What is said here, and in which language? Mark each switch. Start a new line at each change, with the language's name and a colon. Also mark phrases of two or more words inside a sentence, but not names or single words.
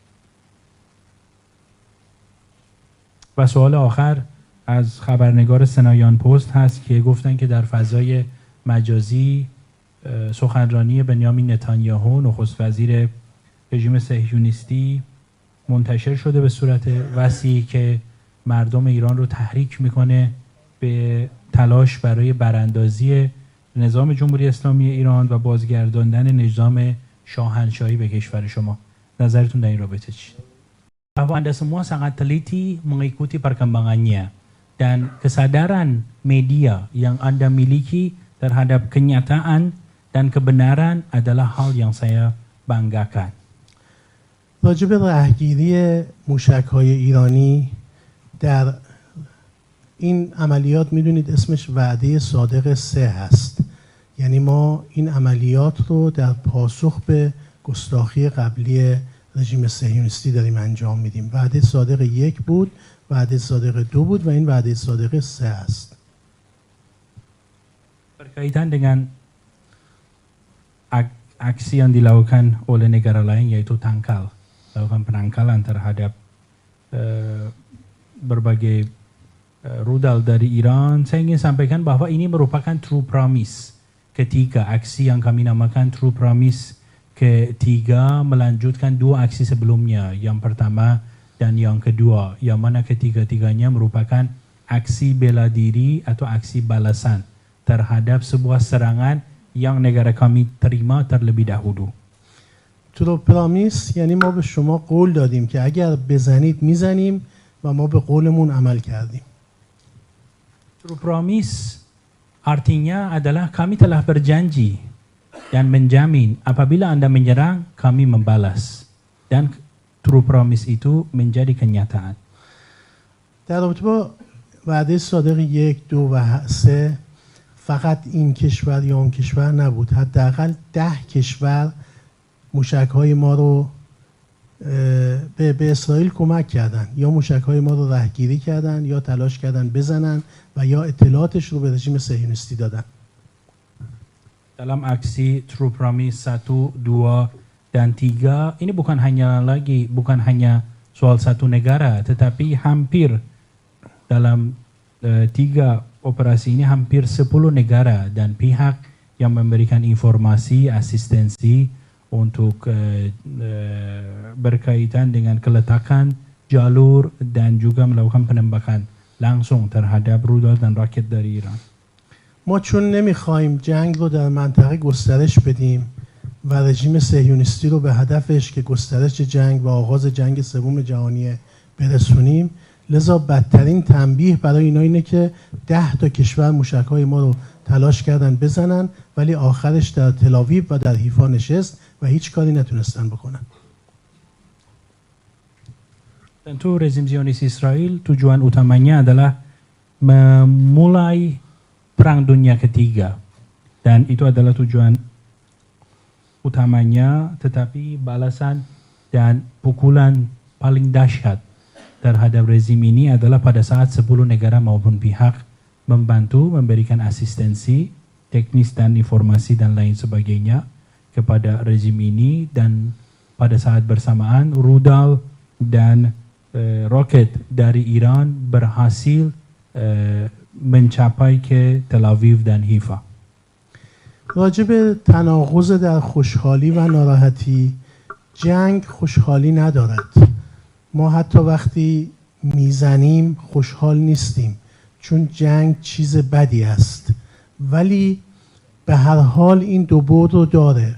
Persian: و سوال آخر از خبرنگار سنایان پست هست که گفتن که در فضای مجازی سخنرانی بنیامین نتانیاهو نخست وزیر رژیم صهیونیستی منتشر شده به صورت وسیعی که مردم ایران رو تحریک میکنه به تلاش برای براندازی نظام جمهوری اسلامی ایران و بازگرداندن نظام شاهنشاهی به کشور شما. نظرتون در این رابطه چیه؟
Indonesian: Bahwa Anda semua sangat teliti mengikuti perkembangannya dan kesadaran media yang Anda miliki terhadap kenyataan dan kebenaran adalah hal yang saya banggakan.
Persian: راجع به رهگیری موشک‌های ایرانی در این عملیات میدونید اسمش وعده صادق 3 هست. یعنی ما این عملیات رو در پاسخ به گستاخی قبلی رژیم صهیونیستی داریم انجام میدیم. وعده صادق 1 بود، وعده صادق 2 بود و این وعده صادق 3 است.
Indonesian: Berkaitan dengan aksi yang dilakukan oleh negara lain yaitu tangkal, lakukan penangkalan terhadap berbagai rudal dari Iran, saya ingin sampaikan bahwa ini merupakan
English: true promise
Indonesian: ketiga, aksi yang kami namakan
English: true promise
Indonesian: ketiga melanjutkan 2 aksi sebelumnya, yang pertama dan yang kedua, yang mana ketiga-tiganya merupakan aksi bela diri atau aksi balasan terhadap sebuah serangan yang negara kami terima terlebih dahulu.
English: true promise
Persian: یعنی ما به شما قول دادیم که اگر بزنید میزنیم و ما به قولمون عمل کردیم.
English: True promise
Indonesian: artinya adalah kami telah berjanji dan menjamin apabila Anda menyerang, kami membalas. Dan
English: true promise
Indonesian: itu menjadi kenyataan.
Persian: در رابطه با وعده صادق 1، 2 و 3 فقط این کشور یا اون کشور نبود، حداقل 10 کشور موشک‌های ما رو به اسرائیل کمک کردن، یا موشک‌های ما رو رهگیری کردن یا تلاش کردن بزنن و یا اطلاعاتش رو به رژیم صهیونیستی دادن.
Indonesian: Dalam aksi
English: True Promise
Indonesian: 1, 2, dan 3 ini bukan hanya soal satu negara, tetapi hampir dalam 3 operasi ini hampir 10 negara dan pihak yang memberikan informasi, asistensi untuk berkaitan dengan keletakan jalur dan juga melakukan penembakan langsung terhadap rudal dan roket dari Iran.
Persian: ما چون نمیخوایم جنگ رو در منطقه گسترش بدیم و رژیم صهیونیستی رو به هدفش که گسترش جنگ و آغاز جنگ سوم جهانی برسونیم، لذا بدترین تنبیه برای اینا اینه که 10 تا کشور موشک‌های ما رو تلاش کردن بزنن ولی آخرش در تل‌آویو و در حیفا نشست و هیچ کاری نتونستن بکنن.
Indonesian: Tentu rezim Zionis Israel tujuan utamanya adalah memulai Perang Dunia Ketiga, dan itu adalah tujuan utamanya, tetapi balasan dan pukulan paling dahsyat terhadap rezim ini adalah pada saat 10 negara maupun pihak membantu memberikan asistensi teknis dan informasi dan lain sebagainya kepada rezim ini, dan pada saat bersamaan rudal dan roket dari Iran berhasil mencapai ke Tel Aviv dan Haifa.
Persian: راجب تناقض در خوشحالی و ناراحتی، جنگ خوشحالی ندارد. ما حتی وقتی میزنیم خوشحال نیستیم چون جنگ چیز بدی است، ولی به هر حال این دو بعد رو داره.